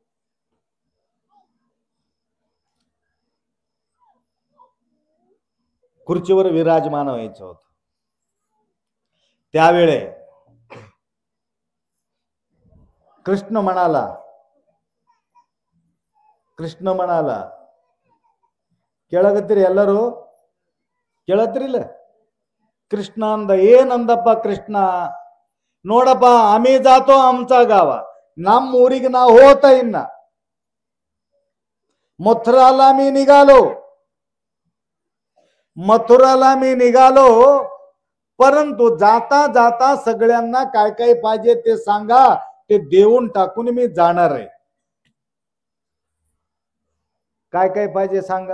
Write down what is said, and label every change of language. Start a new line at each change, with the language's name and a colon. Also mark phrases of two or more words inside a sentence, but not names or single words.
Marathi: खुर्चीवर विराजमान व्हायचं होत. त्यावेळे कृष्ण म्हणाला
Kannada: ಕೇಳ್ಗತ್ತಿರಿ ಎಲ್ಲರೂ ಕೇಳತ್ರಿಲ್ಲ?
Marathi: कृष्ण
Kannada: ಅಂದ ಏನಂದಪ್ಪ
Marathi: कृष्ण, ನೋಡಪ್ಪ आम्ही जातो आमचा गाव,
Kannada: ನಮ್ಮ ಊರಿಗೆ ನಾವು ಹೋಗ್ತಾ ಇನ್ನ
Marathi: मथुराला मी निघालो, परंतु जाता जाता सगळ्यांना काय काय पाहिजे ते सांगा, ते देऊन टाकून मी जाणार आहे. काय काय पाहिजे सांगा.